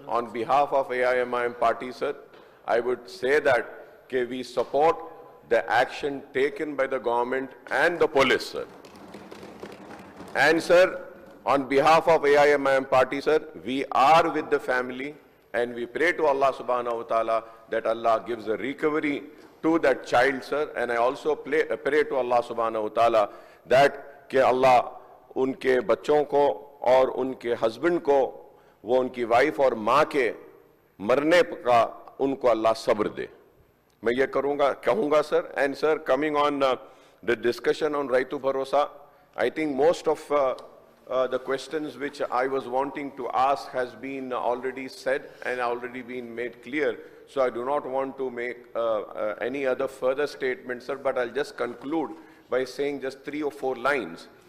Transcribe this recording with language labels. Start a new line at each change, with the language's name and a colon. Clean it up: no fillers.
English: On behalf of AIMIM party, sir, I would say that we support the action taken by the government and the police, sir. And sir, on behalf of AIMIM party, sir, we are with the family and we pray to Allah subhanahu wa ta'ala that Allah gives a recovery to that child, sir. And I also pray to Allah subhanahu wa ta'ala that
Hindi: कि Allah उनके बच्चों को और उनके husband को, वो उनकी wife और माँ के मरने का उनको अल्लाह सब्र दे। मैं ये कहूँगा sir.
English: And sir, coming on the discussion on Raitu Bharosa, I think most of the questions which I was wanting to ask has been already said and already been made clear. So I do not want to make any other further statements, sir, but I'll just conclude by saying just 3 or 4 lines.